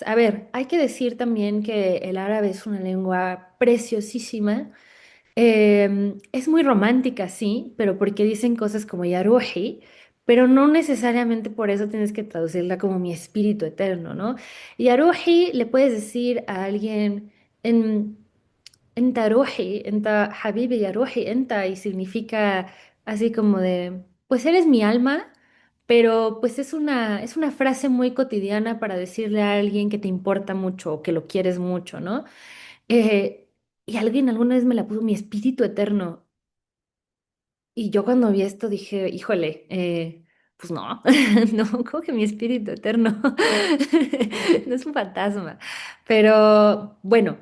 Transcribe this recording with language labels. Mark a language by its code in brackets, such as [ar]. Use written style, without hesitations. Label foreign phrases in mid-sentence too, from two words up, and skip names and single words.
[es] A ver, hay que decir también que el árabe es una lengua preciosísima. Es muy romántica, sí, pero porque dicen cosas como Yaruhi, pero no necesariamente por eso tienes que traducirla como mi espíritu eterno, ¿no? [ar] Yaruhi [es] le puedes decir a alguien en [ar] أنت روحي، أنت حبيبي يا روحي، أنت, [es] y significa así como de, pues eres mi alma, pero pues es una frase muy cotidiana para decirle a alguien que te importa mucho o que lo quieres mucho, ¿no? Y alguien alguna vez me la puso mi espíritu eterno, y yo cuando vi esto dije, híjole, pues no, no, como que mi espíritu eterno no es un fantasma, pero bueno.